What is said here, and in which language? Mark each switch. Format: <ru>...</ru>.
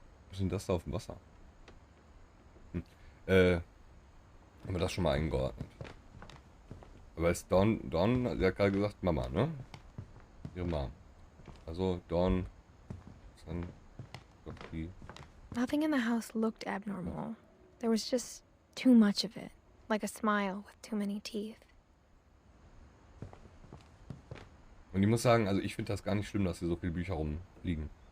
<de>Was sind das da auf dem Wasser? Haben wir das schon mal eingeordnet. Aber ist Dawn, sie hat gerade gesagt Mama, ne? Ihre Mom. Also Dawn ist dann doch die...</de> <en>Nothing in the house looked abnormal. There was just too much of it. like a smile with too many teeth.</en> <de>Und ich muss sagen, also ich finde das gar nicht schlimm, dass hier so viele Bücher rumliegen.</de>